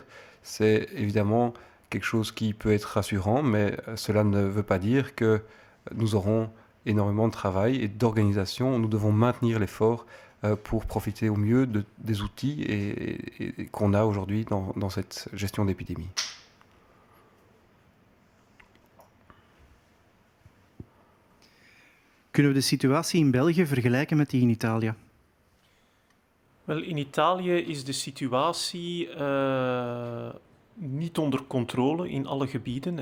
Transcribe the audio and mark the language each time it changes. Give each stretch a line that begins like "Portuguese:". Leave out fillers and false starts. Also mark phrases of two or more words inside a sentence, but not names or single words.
French: C'est évidemment quelque chose qui peut être rassurant, mais cela ne veut pas dire que nous aurons énormément de travail et d'organisation. Nous devons maintenir l'effort pour profiter au mieux des outils qu'on a aujourd'hui dans cette gestion d'épidémie.
Dutch: Kunnen we de situatie in België vergelijken met die in Italië? Wel, in Italië is de situatie niet onder controle in alle gebieden.